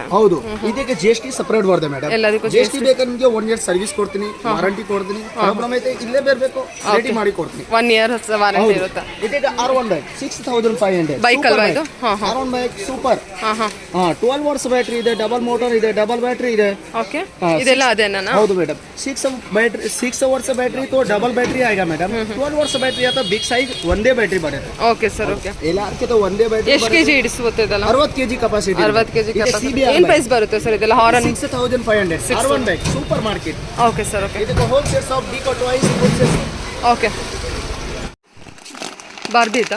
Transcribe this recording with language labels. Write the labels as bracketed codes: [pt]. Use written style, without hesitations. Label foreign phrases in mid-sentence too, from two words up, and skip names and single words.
[kn] ಹೌದು. ಇದಕ್ಕೆ GST ಸಪರೇಟ್ ಬರ್ತದೆ ಮೇಡಮ್. GST ಬೇಕಾದ್ರೆ ನಿಮಗೆ 1 [en] year service [kn] ಕೊಡ್ತೀನಿ, ವಾರಂಟಿ ಕೊಡ್ತೀನಿ. ಪ್ರಾಬ್ಲಮ್ ಐತೆ ಇಲ್ಲೇ ಬರಬೇಕು, ರೆಡಿ ಮಾಡಿ ಕೊಡ್ತೀನಿ. 1 [en] year warranty [kn] ಇರುತ್ತೆ. ಇದಕ್ಕೆ R1 ಬೈಕ್ 6500 ಬೈಕ್ ಅಲ್ವಾ ಇದು? [en] R1 bike super. [kn] 12 ವರ್ಷ ಬ್ಯಾಟರಿ ಇದೆ, [en] double motor [kn] ಇದೆ, [en] double battery [kn] ಇದೆ. ಓಕೆ. ಇದೆಲ್ಲ ಅದೇನಾ? ಹೌದು ಮೇಡಮ್. 6 ವರ್ಷ ಬ್ಯಾಟರಿ [hi] तो [en] double battery [hi] आएगा मैडम. 12 वर्ष बैटरी आता [en] big size [kn] ಒಂದೇ ಬ್ಯಾಟರಿ ಬರುತ್ತೆ. [en] okay sir, okay. [kn] ಎಲ್ಲಾರ್ಕಿಂತ ಒಂದೇ ಬ್ಯಾಟ್ರಿ. ಎಷ್ಟು ಕೆಜಿ ಹಿಡಿಸುತ್ತೆ ಇದೆಲ್ಲ? 60 kg ಕೆಪಾಸಿಟಿ. 60 ಕೆಜಿ ಕೆಪಾಸಿಟಿ. ಏನು ಪ್ರೈಸ್ ಬರುತ್ತೆ ಸರ್ ಇದೆಲ್ಲ? ಹಾರನ್ [en] 6500 R1 bike super market. okay sir, okay. [kn] ಇದಕ್ಕೆ [en] wholesale shop [kn] ಡಿಕೋ ಟಾಯ್ಸ್ ಹೋಲ್ಸೇಲ್. ಓಕೆ. ಬಾರ್ಬಿ ಇದಾ?